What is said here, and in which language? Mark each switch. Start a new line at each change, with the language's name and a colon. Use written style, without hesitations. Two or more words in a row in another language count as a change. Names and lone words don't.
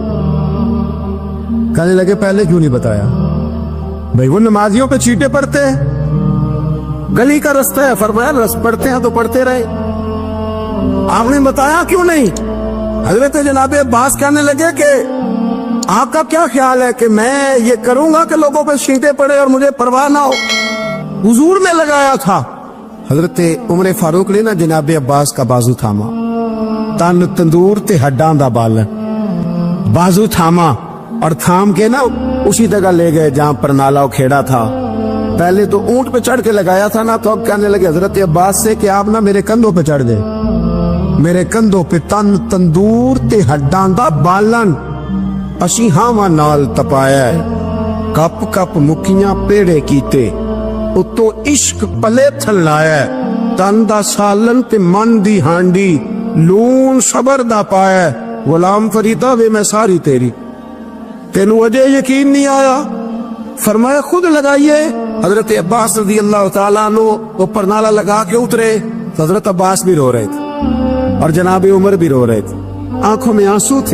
Urdu: کہنے لگے پہلے کیوں نہیں بتایا؟ بھئی وہ نمازیوں پہ چیٹے پڑتے ہیں، گلی کا رستہ ہے، فرمایا رس پڑھتے ہیں تو پڑھتے رہے، آپ نے بتایا کیوں نہیں؟ حضرت جناب عباس کہنے لگے کہ آپ کا کیا خیال ہے کہ میں یہ کروں گا کہ لوگوں پہ چیٹے پڑے اور مجھے پرواہ نہ ہو؟ حضور نے لگایا تھا۔ حضرت عمر فاروق نے نا جناب عباس کا بازو تھاما،
Punjabi: تن تندور تے ہڈاں دا بالن،
Urdu: بازو تھاما اور تھام کے نا اسی جگہ لے گئے جہاں پر نالا کھیڑا تھا۔ پہلے تو اونٹ پہ چڑھ کے لگایا تھا نا، تو اب کہنے لگے حضرت عباس سے کہ آپ نا میرے کندھوں پہ چڑھ گئے، میرے کندھوں پہ
Punjabi: تن تندور تے ہڈاں دا بالن، اسی ہاواں نال تپایا ہے، کپ کپ مکیاں پیڑے کیتے، اتو عشق پلے تھل لایا ہے، تن دا سالن تے من دی ہانڈی، لون صبر دا پایا ہے، غلام فریدہ وے میں ساری تیری، تینوں وجہ یقین نہیں آیا؟
Urdu: فرمایا خود لگائیے۔ حضرت عباس رضی اللہ تعالیٰ عنہ اوپر نالا لگا کے اترے، تو حضرت عباس بھی رو رہے تھے اور جناب عمر بھی رو رہے تھے، آنکھوں میں آنسو تھے۔